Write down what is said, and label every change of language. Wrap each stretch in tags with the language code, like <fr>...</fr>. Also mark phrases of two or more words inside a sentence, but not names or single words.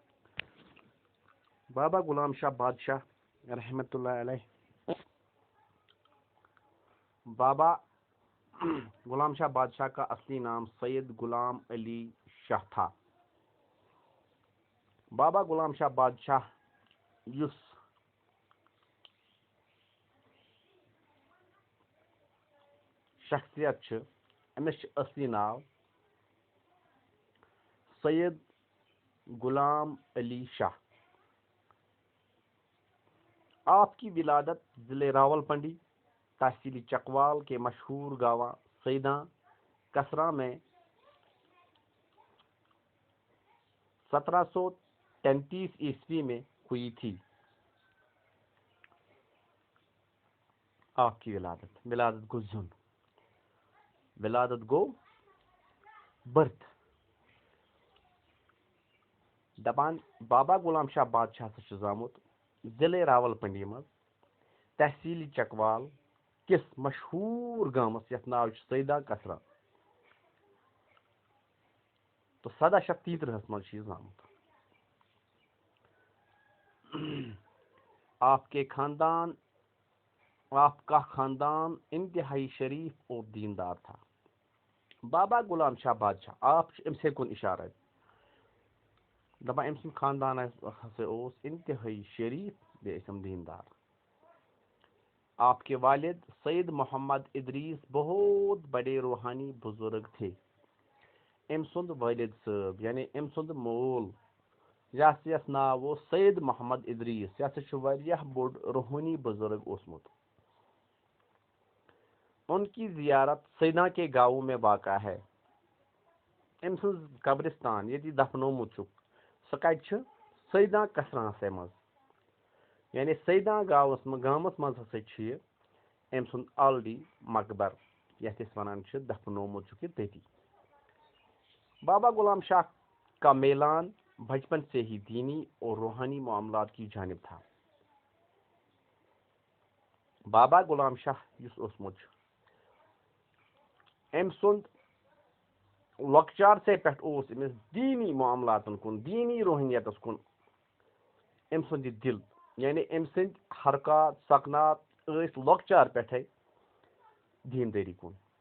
<ur>بابا غلام شاہ بادشاہ رحمۃ اللہ علیہ، بابا غلام شاہ بادشاہ کا اصلی نام سید غلام علی شاہ تھا۔</ur> <ks>بابا غلام شاہ بادشاہ یُس شخصیت چھِ، أمِس چھِ اصلی ناو سید غلام علی شاہ۔</ks> <ur>آپ کی ولادت ضلع راولپنڈی، تحصیل چکوال کے مشہور گاواں سیداں کسرہ میں 1733 عیسوی میں ہوئی تھی۔ آپ کی ولادت</ur> <ks>گو برتھ دپان بابا غلام شاہ بادشاہ سے زامت ضلع راولپنڈی مز، تحصیل چکوال کس مشہور گامس یتھ ناو سیداں کسرہ، تو 1733 مز زامت۔</ks> <ur>آپ کا خاندان انتہائی شریف اور دیندار تھا۔</ur> <ks>بابا غلام شاہ بادشاہ آپ امس کن اشارہ دپان ام سند خاندان ہسا اوس انتہائی شریف بیٚیہِ دیندار۔</ks> <ur>آپ کے والد سید محمد ادریس بہت بڑے روحانی بزرگ تھے۔</ur> <ks>ام سند والد صاحب یعنی ام سند مول یس ناو اوس سید محمد ادریس، یہ ہسا واریاہ بوڑ روحانی بزرگ اوسمت۔</ks> <ur>ان کی زیارت سیداں کے گاؤں میں واقع ہے۔</ur> <ks>ام سن قبرستان یہ دفنومت سہ کتہ سیداں کسرہ مز، یعنی سیداں گامس مز ہسا ام سن آلریڈی مقبر یتھ ونان دفنومت تتی۔</ks> <ur>بابا غلام شاہ کا میلان بچپن سے ہی دینی اور روحانی معاملات کی جانب تھا۔</ur> <ks>بابا غلام شاہ یس اوسمت ام سند لۄکچار سے پٮ۪ٹھ اوس أمِس دینی معاملاتن کُن، دینی روحانیتس کُن ام سند یہ دل، یعنی ام سند حرکات سکنات ٲسۍ لۄکچار پٮ۪ٹھے دینداری کُن۔</ks>